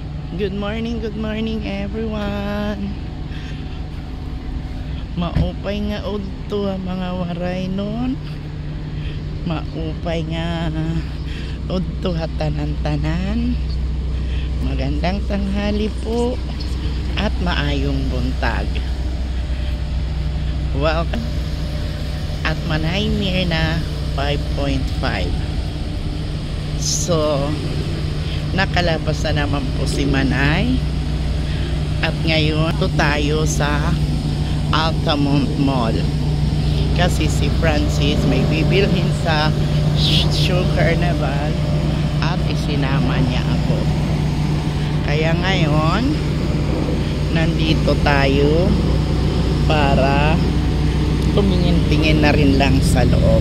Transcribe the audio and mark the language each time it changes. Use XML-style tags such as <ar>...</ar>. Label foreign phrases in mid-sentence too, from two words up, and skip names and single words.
<en>Good morning everyone.</en> <war>Maupay nga udto ang mga waray nun. Maupay nga udto hatanan-tanan.</war> <tl>Magandang tanghali po at</tl> <ceb>maayong buntag.</ceb> <tl>Welcome. At Manay Mirna 5.5. So nakalabas na naman po si Manay at ngayon ito tayo sa Altamont Mall kasi si Francis may bibilhin sa Shoe Carnival at isinama niya ako, kaya ngayon nandito tayo para tumingin-tingin na rin lang sa loob.</tl>